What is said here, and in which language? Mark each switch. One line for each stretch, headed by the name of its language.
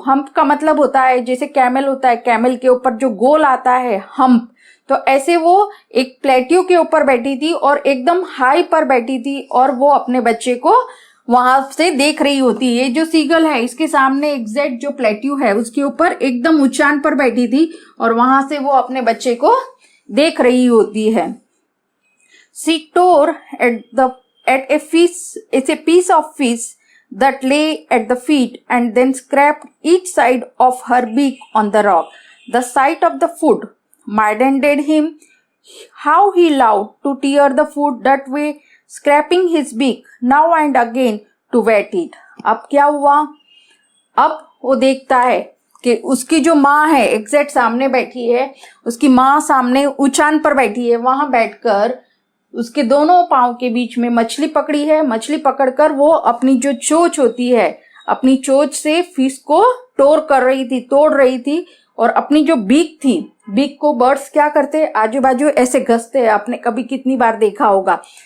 Hindi: Hump का मतलब होता है जैसे कैमल होता है, कैमल के ऊपर जो गोल आता है हम्प, तो ऐसे वो एक प्लेट्यू के ऊपर बैठी थी और एकदम हाई पर बैठी थी, और वो अपने बच्चे को वहां से देख रही होती है। ये जो सीगल है इसके सामने एग्जैक्ट जो प्लेट्यू है उसके ऊपर एकदम ऊंचान पर बैठी थी, और वहां से वो अपने बच्चे को देख रही होती है।
English: She tore at a piece of fish that lay at the feet and then scraped each side of her beak on the rock. The sight of the food maddened him. How he loved to tear the food that way, scraping his beak now and again to wet it.
Hindi: अब क्या हुआ? अब वो देखता है कि उसकी जो माँ है एग्जैक्ट सामने बैठी है, उसकी माँ सामने उचान पर बैठी है, वहां बैठकर उसके दोनों पांव के बीच में मछली पकड़ी है। मछली पकड़कर वो अपनी जो चोंच होती है, अपनी चोंच से फिश को तोड़ रही थी और अपनी जो बीक थी, बीक को बर्ड्स क्या करते, आजू बाजू ऐसे घसते हैं, आपने कभी कितनी बार देखा होगा।